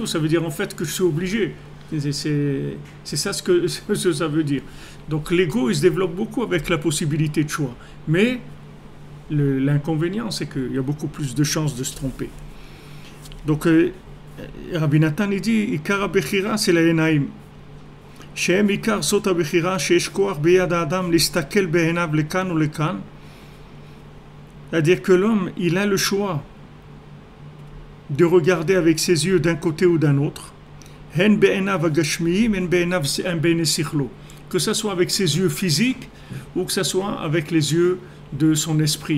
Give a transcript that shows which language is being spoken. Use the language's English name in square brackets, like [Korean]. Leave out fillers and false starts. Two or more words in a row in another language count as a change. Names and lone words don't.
[French] Ça veut dire en fait que je suis obligé. C'est ça ce que ça veut dire. Donc l'ego il se développe beaucoup avec la possibilité de choix. Mais l'inconvénient c'est qu'il y a beaucoup plus de chances de se tromper. Donc Rabbi Nathan il dit [Hebrew] עיקר הבחירה [French] c'est la enaim. [Hebrew] שהם עיקר סוד הבחירה שיש כח ביד האדם להסתכל בעיניו לכאן או לכאן. [French] C'est-à-dire que l'homme il a le choix de regarder avec ses yeux d'un côté ou d'un autre. Que ce soit avec ses yeux physiques ou que ce soit avec les yeux de son esprit.